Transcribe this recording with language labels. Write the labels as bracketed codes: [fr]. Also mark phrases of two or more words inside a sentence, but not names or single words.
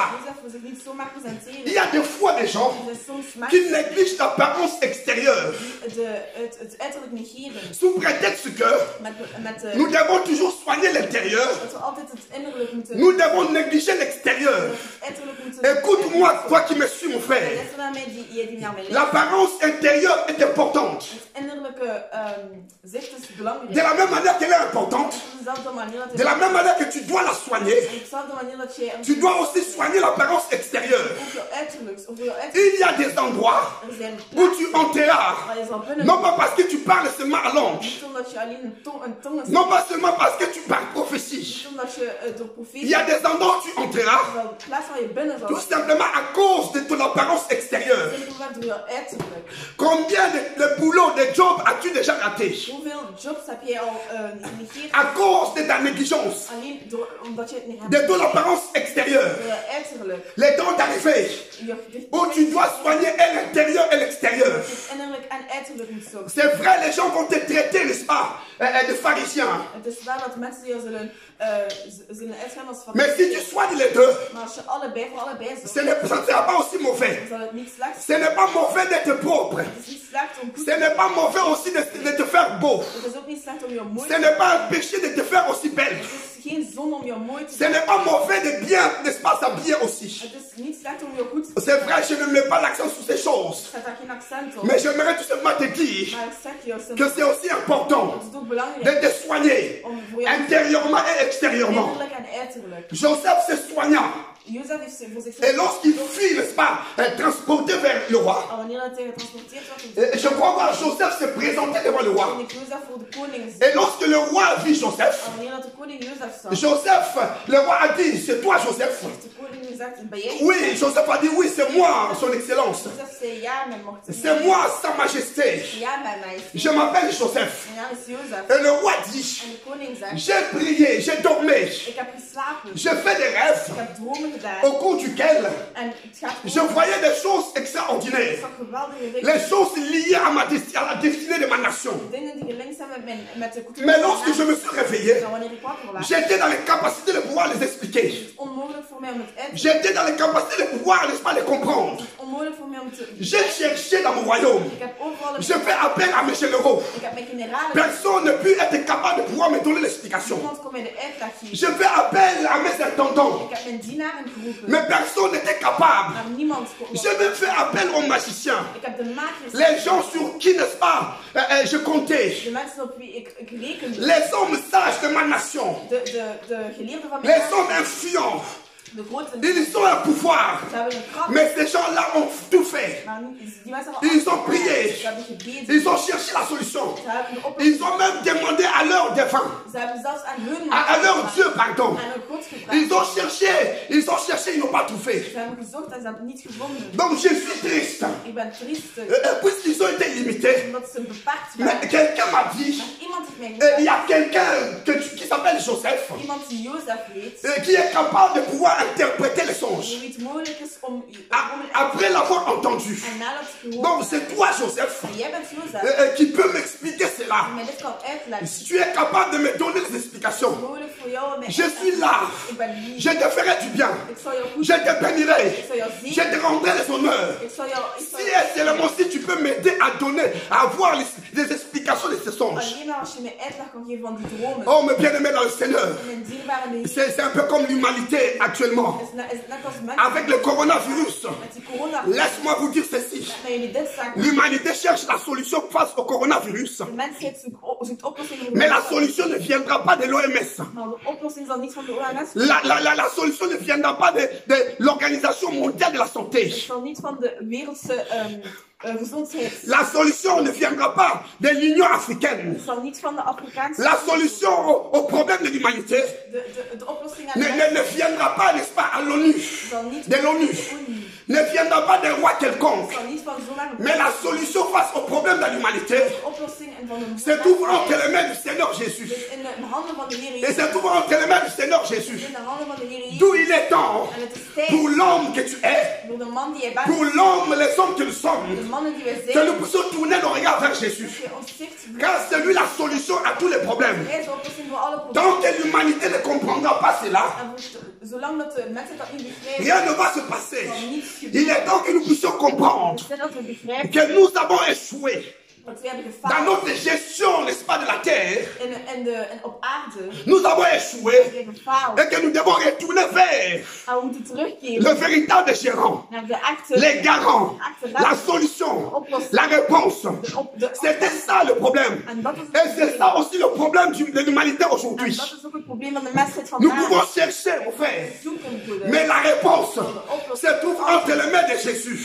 [fr] Il y a des fois des gens qui négligent l'apparence extérieure sous prétexte que nous devons toujours soigner l'intérieur. Nous devons négliger l'extérieur. Écoute-moi, toi qui me suis, mon frère. L'apparence intérieure est importante. [nl] Het innerlijke zicht is belangrijk. [fr] De la même manière qu'elle est importante, [nl] Op dezelfde manier dat [fr] de la même manière que tu dois la soigner, [nl] op dezelfde manier dat je [fr] tu dois aussi soigner l'apparence extérieure. [nl] ook je uiterlijks, of je uiterlijk. [fr] Il y a des endroits [nl] Er zijn [fr] où [nl] plaatsen [fr] tu entreras, [nl] waar je zal binnen. [fr] non pas parce que tu parles seulement à langue, [nl] Niet omdat je alleen een tong is. [fr] non pas seulement parce que tu parles prophétie. [nl] Niet omdat je door [fr] Il [nl] profetie. [fr] y a des endroits où tu entreras, [nl] Er zal plaatsen waar je binnen zal. [fr] tout simplement à cause de ton apparence extérieure. [nl] Simpelweg door je uiterlijk. [fr] Combien de boulots, de jobs as-tu déjà raté [nl] Hoeveel jobs heb jij al genegeerd? [fr] à cause de ta négligence, [nl] Alleen omdat je het niet hebt. [fr] de ton apparence extérieure, [nl] Door je uiterlijk. [fr] les temps d'arriver où tu dois soigner et l'intérieur et l'extérieur. [nl] Het innerlijk en uiterlijk moet zorgen. [fr] C'est vrai, les gens vont te traiter, n'est-ce pas, de pharisien. [nl] Het is waar dat mensen je zullen uitgaan als van. [fr] Mais si tu soignes les deux, [nl] Maar als je voor allebei zorgt, [fr] ça ne sera pas aussi mauvais. [nl] dan zal het niet slecht [fr] Ce [nl] zijn. [fr] n'est pas mauvais d'être propre. [nl] Het is niet slecht om goed [fr] Ce n'est pas mauvais aussi de te faire beau. [nl] Het is ook niet slecht om je mooi [fr] Ce [nl] te [fr] n'est pas un péché de te faire aussi belle. [nl] Het is geen zonde om je mooi te [fr] Ce n'est pas mauvais de bien, n'est-ce pas, s'habiller aussi. [nl] Het is niet slecht om je goed te [fr] C'est vrai, je ne mets pas l'accent sur ces choses. [nl] zet daar geen accent op. [fr] Mais j'aimerais tout simplement te dire [nl] Maar ik zeg je, [fr] que c'est aussi important [nl] het is ook belangrijk [fr] de te soigner [nl] om voor je [fr] intérieurement et extérieurement. [nl] innerlijk en uiterlijk. [fr] Joseph se soigna. [nl] Jozef heeft voor [fr] Et [nl] zichzelf. [fr] lorsqu'il fut, n'est-ce pas, transporté vers le roi, [nl] Al wanneer hij getransporteerd werd, [fr] je crois voir Joseph se présenter devant le roi. [nl] toen ik Jozef voor de koning [fr] Et lorsque le roi vit Joseph, [nl] Al wanneer dat de koning Jozef zag, [fr] Joseph, le roi a dit, c'est toi Joseph. [nl] heeft de koning gezegd, ben jij? [fr] Oui, Joseph a dit, oui, c'est moi, son excellence. [nl] Jozef zei, ja, mijn macht. [fr] C'est moi, sa majesté. [nl] Ja, mijn majesteit. [fr] Je m'appelle Joseph. [nl] Mijn naam is Jozef. [fr] Et le roi dit, [nl] En de koning zegt, [fr] j'ai prié, j'ai dormi, [nl] ik heb geslapen. [fr] j'ai fait des rêves [nl] Ik heb dromen gedaan. [fr] au cours duquel [nl] En het gaat [fr] je voyais des choses extraordinaires. [nl] Ik zag geweldige dingen. [fr] Les choses liées à la destinée de ma nation. [nl] Dingen die gelinkt zijn met de cultuur. [fr] Mais lorsque je me suis réveillé, [nl] Dan wanneer ik wakker was, [fr] j'étais dans les capacités de pouvoir les expliquer. [nl] is het onmogelijk voor mij om het uit te [fr] J'étais dans les capacités de pouvoir, n'est-ce pas, les comprendre. [nl] Het is onmogelijk voor mij om te. [fr] J'ai cherché dans mon royaume. [nl] Ik heb overal [fr] Je fais appel à mes généraux. [nl] Ik heb mijn generalen. [fr] Personne ne peut être capable de pouvoir me donner l'explication. [nl] Niemand kon mij de uitleg geven. [fr] Je fais appel à mes intendants. [nl] Ik heb mijn dienaren geroepen. [fr] Mais personne n'était capable. [nl] Maar niemand kon. [fr] Je me fais appel aux magiciens. [nl] Ik heb de makers. [fr] Les gens sur qui, n'est-ce pas, je comptais. [nl] De mensen op wie ik rekende. [fr] Les hommes sages de ma nation. [nl] De geleerden van mijn [fr] Les [nl] natie. [fr] hommes influents. [nl] De grote. [fr] Ils ont un pouvoir. [nl] Ze hebben een kracht. [fr] Mais ces gens-là ont tout fait. [nl] Maar die mensen hebben [fr] Ils ont prié. [nl] Ze hebben gebeden. [fr] Ils ont cherché la solution. [nl] Ze hebben de oplossing. [fr] Ils ont même demandé à leur défunt, [nl] Ze hebben zelfs aan hun. [fr] à leur Dieu, pardon. [nl] Aan hun God gevraagd. [fr] Ils ont cherché, ils n'ont pas trouvé. [nl] Ze hebben gezocht en ze hebben het niet gevonden. [fr] Donc je suis triste. [nl] Ik ben triest. [fr] Puisqu'ils ont été limités. [nl] Omdat ze beperkt [fr] Mais [nl] waren. [fr] quelqu'un m'a dit, [nl] Maar iemand heeft mij [fr] il [nl] gezegd. [fr] y a quelqu'un qui s'appelle Joseph, [nl] Iemand die Jozef heet. [fr] qui est capable de pouvoir interpréter les songes. [nl] Hoe het mogelijk is om. [fr] Après l'avoir entendu. [nl] En nadat het gehoord. [fr] Donc c'est toi, Joseph, [nl] En jij bent Jozef. [fr] qui peut m'expliquer cela. [nl] Die mij dit kan uitleggen. [fr] Si tu es capable de me donner des explications, [nl] Mogelijk voor jou om mij [fr] je suis là. [nl] Ik ben hier. [fr] Je te ferai du bien. [nl] Ik zal jou goed. [fr] Je te bénirai. [nl] Ik zal jou [fr] Je [nl] zien. [fr] te rendrai les honneurs. [nl] Ik zal jou. [fr] Si et seulement si tu peux m'aider à donner, à avoir des explications de ces songes. [nl] Alleen maar als je mij uitleg kan geven van die dromen. [fr] Oh, mes bien-aimés dans le Seigneur. [nl] Mijn dierbare Heer. [fr] C'est un peu comme l'humanité actuellement. [nl] Is net als mensen. [fr] Avec le coronavirus. [nl] Met die corona. [fr] Laisse-moi vous dire ceci. [nl] Dat jullie dit zeggen. [fr] L'humanité cherche la solution face au coronavirus. [nl] De mensheid zoekt oplossingen voor. [fr] Mais la solution ne viendra pas de l'OMS. [nl] Maar de oplossing zal niet van de OMS. [fr] La solution ne viendra pas de l'Organisation mondiale de la santé. [nl] Het zal niet van de wereldse gezondheid. [fr] La solution ne viendra pas de l'Union africaine. [nl] Het zal niet van de Afrikaanse. [fr] La solution au problème de l'humanité [nl] De oplossing aan [fr] ne viendra pas, n'est-ce pas, à l'ONU, [nl] zal niet [fr] de l'ONU, ne viendra pas d'un roi quelconque. [nl] zal niet van zomaar. [fr] Mais la solution face au problème de l'humanité [nl] De oplossing en van de. [fr] se trouve entre les mains du Seigneur Jésus. [nl] Dus in de handen van de Heer [fr] Et [nl] Jezus. [fr] se trouve entre les mains du Seigneur Jésus. [nl] In de handen van de Heer Jezus. [fr] D'où il est temps [nl] En het is tijd [fr] pour l'homme que tu es, [nl] voor de man die jij bent. [fr] pour l'homme, les hommes que nous [nl] De [fr] sommes, [nl] mannen die wij [fr] que [nl] zijn. [fr] nous puissions tourner nos regards vers Jésus. [nl] Dat je ons zicht. [fr] Car c'est lui la solution à tous les problèmes. [nl] Hij is de oplossing voor alle problemen. [fr] Tant que l'humanité ne comprendra pas cela, [nl] En zolang dat de mensen dat niet begrijpen. [fr] rien ne va se passer. Il est temps que nous puissions comprendre [nl] Dat we begrijpen [fr] que nous avons échoué. [nl] Want we hebben [fr] Dans [nl] gefaald. [fr] notre gestion, n'est-ce pas, de la terre, [nl] En op aarde [fr] nous avons échoué [nl] hebben we gefaald. [fr] et que nous devons retourner vers [nl] En we moeten terugkeren [fr] le véritable gérant, [nl] naar de echte, [fr] les garants, la solution, la réponse. C'était ça le problème. [nl] En dat is, [fr] Et c'est ça aussi le problème de l'humanité [nl] en [fr] aujourd'hui. [nl] dat is ook het probleem van de mensheid [fr] Nous [nl] vandaag. [fr] pouvons chercher, mon frère, [nl] Zoeken voor de [fr] mais la réponse se trouve entre les mains de Jésus.